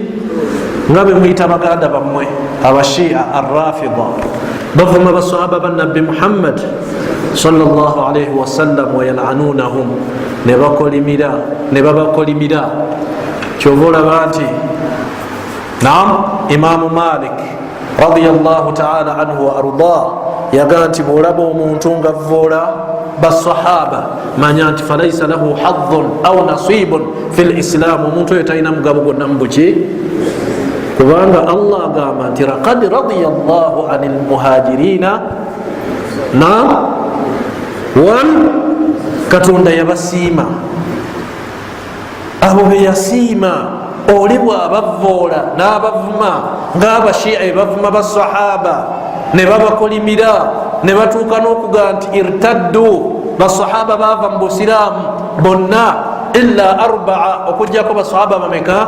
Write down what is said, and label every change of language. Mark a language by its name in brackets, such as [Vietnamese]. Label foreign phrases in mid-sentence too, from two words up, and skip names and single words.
[Ganda] Nga be muyita baganda bammwe abashia arrafida, bavuma basahaba ba nabbi Muhammad [Arabic] صلى الله عليه وسلم ويلعنونهم, [Ganda] ne bakolimira ne babakolimira. Kyova olaba nti Imaamu Malik [Arabic] رضي الله تعالى عنه وأرضاه [Ganda] yagaa nti bwolaba omuntu nga avvoola basahaba manya nti [Arabic] فليس له حظ أو نصيب في الإسلام, [Ganda] omuntu oyo talina mugabo gwonna mubuki? Kubanga Allah agamba nti [Arabic] لقد رضي الله عن المهاجرين [Ganda] Katonda yabasiima, abo beyasiima. Oli bwabavvoola n'abavuma ng'abashia bavuma basahaba ne babakolimira ne batuuka n'okuga nti irtaddu, basahaba bava mu busiraamu bonna [Arabic] إلا أربعة, [Ganda] okugjako basahaba bameka?